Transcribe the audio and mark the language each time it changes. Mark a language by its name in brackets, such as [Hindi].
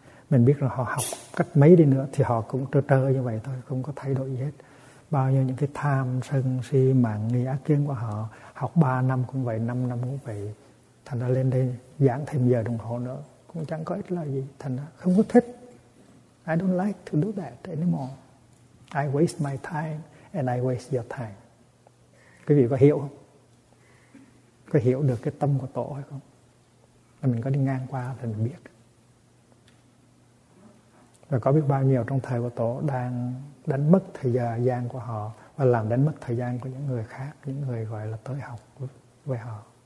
[Vietnamese] Mình biết là họ học cách mấy đi nữa thì họ cũng trơ trơ như vậy thôi, không có thay đổi gì hết. bao nhiêu những cái tham sân si mạn nghi ác kiến của họ, học 3 năm cũng vậy, 5 năm cũng vậy, thành ra lên đây giảng thêm giờ đồng hồ nữa cũng chẳng có ích lợi gì, thành ra không có thích. [English] I don't like to do that anymore. I waste my time and I waste your time. [Vietnamese] Quý vị có hiểu không? Có hiểu được cái tâm của tổ hay không? Và mình có đi ngang qua thì mình biết. Và có biết bao nhiêu trong thời của tổ đang đánh mất thời gian của họ và làm đánh mất thời gian của những người khác, những người gọi là tới học với họ.